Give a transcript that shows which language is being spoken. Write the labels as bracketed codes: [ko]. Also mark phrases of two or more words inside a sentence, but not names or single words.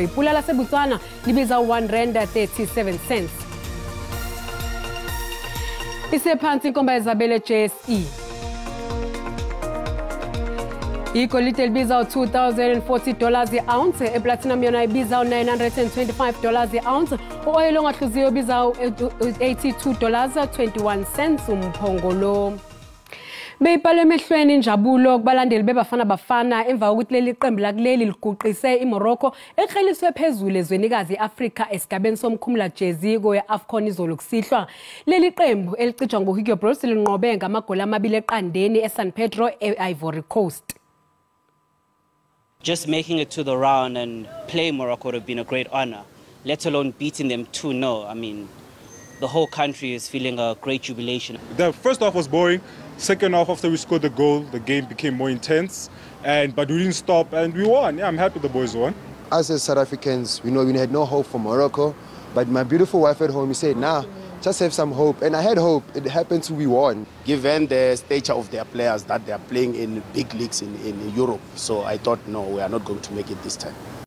[zu] Ipula laseBotswana libiza 1 rand 37 cents. Isephansi inkomba yezabelo JSE. Igolide libiza $2,040 i-ounce, eplatinum yona ibiza $925 i-ounce, u-oil ongahluziyo ibiza $82.21 umphongolo. Beyibhalwe emehlweni injabulo kubalandeli bebafana bafana emva kokuthi leli qembu lakuleli liguqise iMorocco ekheliswe phezulu ezwenikazi iAfrika esigabeni somkhumula jeziko yeAfcon izolo kusihlwa. Leli qembu elicijwa ngoHugo Bros linqobe ngamagoli amabili eqandeni eSan Pedro eIvory Coast. [en] Just making it to the round and playing Morocco would have been a great honor, let alone beating them 2-0. I mean, the whole country is feeling a great jubilation. The first half was boring. Second half, after we scored the goal, the game became more intense. But we didn't stop and we won. Yeah, I'm happy the boys won. Us as South Africans, we know we had no hope for Morocco. But my beautiful wife at home, said, nah, just have some hope. And I had hope. It happened to we won. Given the stature of their players, that they are playing in big leagues in Europe. So I thought, no, we are not going to make it this time.